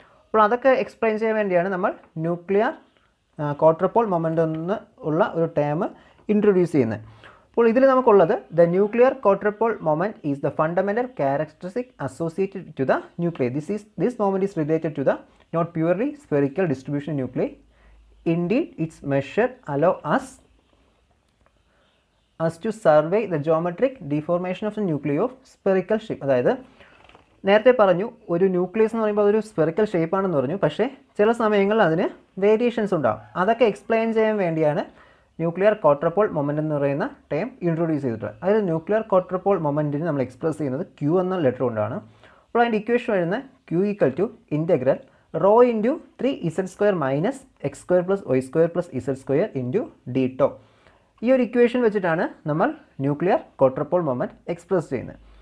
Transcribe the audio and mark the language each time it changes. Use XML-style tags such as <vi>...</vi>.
<ml>അപ്പോൾ അതൊക്കെ എക്സ്പ്ലെയിൻ ചെയ്യാൻ വേണ്ടിയാണ് നമ്മൾ ന്യൂക്ലിയർ ക്വാഡ്രപോൾ മൊമെൻ്റ് എന്ന് ഉള്ള ഒരു ടേം ഇൻട്രൊഡ്യൂസ് ചെയ്യുന്നത്. അപ്പോൾ ഇതിൽ നമുക്കുള്ളത്</ml> <en>The nuclear quadrupole moment is the fundamental characteristic associated to the nuclear. This moment is related to the not purely spherical distribution nuclear. Indeed, its measure allow us to survey the geometric deformation of the nuclei of spherical shape.</en> <ml>അതായത് നേരത്തെ പറഞ്ഞു ഒരു nucleus എന്ന് പറയുമ്പോൾ അതൊരു spherical ഷേപ്പാണെന്ന് പറഞ്ഞു. പക്ഷേ ചില സമയങ്ങളിൽ അതിന് വേരിയേഷൻസ് ഉണ്ടാകും. അതൊക്കെ എക്സ്പ്ലെയിൻ ചെയ്യാൻ വേണ്ടിയാണ് ന്യൂക്ലിയർ ക്വാഡ്രപോൾ മൊമെൻറ്റ് എന്ന് പറയുന്ന ടേം ഇൻട്രൊഡ്യൂസ് ചെയ്തിട്ടുള്ളത്. അതായത് ന്യൂക്ലിയർ ക്വാഡ്രപോൾ മൊമെൻറ്റിന് നമ്മൾ എക്സ്പ്രസ് ചെയ്യുന്നത് Q എന്ന ലെറ്റർ കൊണ്ടാണ്. അപ്പോൾ അതിൻ്റെ ഇക്വേഷൻ വരുന്ന</ml> <en>Q = integral rho into 3z² minus x² plus y² plus z² into d tau.</en> <ml>ഈ ഒരു ഇക്വേഷൻ വെച്ചിട്ടാണ് നമ്മൾ ന്യൂക്ലിയർ ക്വാഡ്രപോൾ മൊമെൻറ്റ് എക്സ്പ്രസ് ചെയ്യുന്നത്.</ml>